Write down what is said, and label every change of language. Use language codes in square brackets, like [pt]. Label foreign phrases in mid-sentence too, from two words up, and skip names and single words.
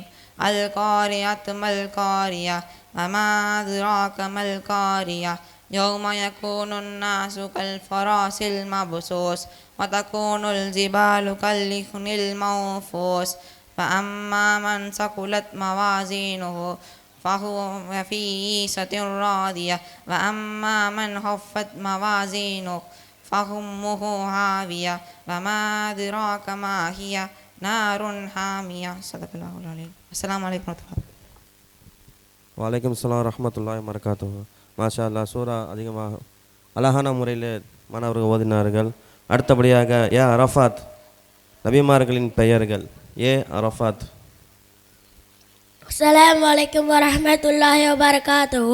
[ar] القارية ما القارية وما أدراك ما القارية يوم يكون الناس كالفراش المبثوث وتكون الجبال كالعهن المنفوش فأما من ثقلت موازينه فهو في عيشة راضية وأما من خفت موازينه فأمه هاوية وما أدراك ما هي نار حامية. صدق الله العظيم. السلام عليكم ورحمة الله. وعليكم السلام رحمة الله وبركاته. ما شاء الله, [ta] சூரா அதிகமாக அழகான முறையில் மாணவர்கள் ஓதினார்கள். அடுத்தபடியாக ஏ அரஃபாத், நபிமார்களின் பெயர்கள். ஏ அரஃபாத். [ar] السلام عليكم ورحمة الله وبركاته.